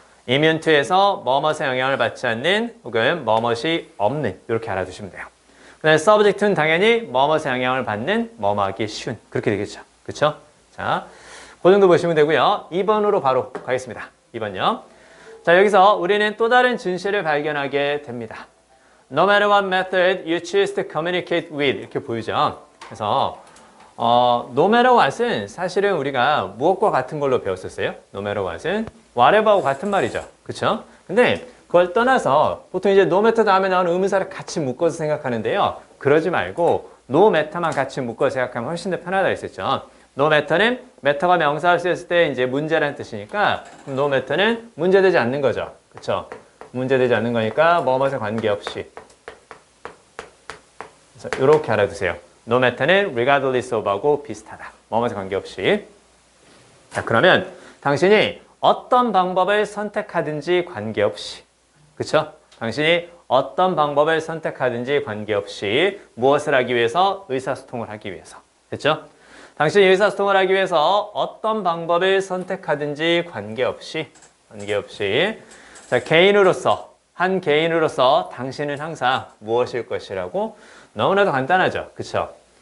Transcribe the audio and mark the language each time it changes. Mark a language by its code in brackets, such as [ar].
[ko] immune to에서 뭐뭇에 영향을 받지 않는 혹은 뭐뭇이 없는 이렇게 알아두시면 돼요. 그 다음에 subject는 당연히 뭐뭇에 영향을 받는, 뭐뭐하기 쉬운 그렇게 되겠죠. 그쵸? 자, 그 정도 보시면 되고요. 2번으로 바로 가겠습니다. 2번요. 자, 여기서 우리는 또 다른 진실을 발견하게 됩니다. [en] No matter what method you choose to communicate with [ko] 이렇게 보이죠. 그래서 no matter what은 사실은 우리가 무엇과 같은 걸로 배웠었어요. no matter what은 whatever하고 같은 말이죠. 그쵸? 근데 그걸 떠나서 보통 이제 no matter 다음에 나오는 의문사를 같이 묶어서 생각하는데요. 그러지 말고 no matter만 같이 묶어서 생각하면 훨씬 더 편하다 했었죠. no matter는 matter가 명사를 쓰였을 때 이제 문제라는 뜻이니까 no matter는 문제되지 않는 거죠. 그쵸? 문제되지 않는 거니까 뭐뭐에 관계없이. 그래서 이렇게 알아두세요. no matter는 regardless of하고 비슷하다. 뭐뭐에 관계없이. 자, 그러면 당신이 어떤 방법을 선택하든지 관계없이, 그쵸? 당신이 어떤 방법을 선택하든지 관계없이 무엇을 하기 위해서? 의사소통을 하기 위해서. 됐죠? 당신이 의사소통을 하기 위해서 어떤 방법을 선택하든지 관계없이 자, 한 개인으로서 당신은 항상 무엇일 것이라고? 너무나도 간단하죠. 그쵸?